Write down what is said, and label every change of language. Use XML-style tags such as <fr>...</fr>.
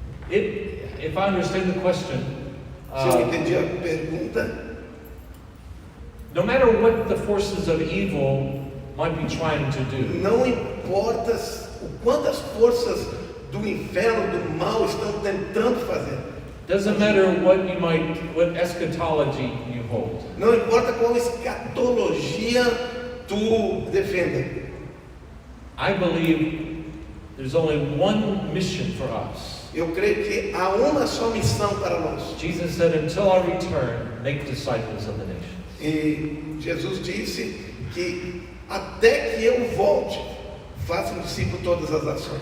<en>If I understand the question,</en> <pt>Se eu entendi a pergunta,</pt> <en>no matter what the forces of evil might be trying to do,</en> <pt>não importa o quantas forças do inferno, do mal estão tentando fazer.</pt> <en>doesn't matter what eschatology you hold.</en> <pt>Não importa qual escatologia tu defenda.</pt> <en>I believe there's only one mission for us.</en> <pt>Eu creio que há uma só missão para nós.</pt> <en>Jesus said, until I return, make disciples of the nations.</en> <pt>E Jesus disse que até que eu volte, façam discípulos todas as nações.</pt>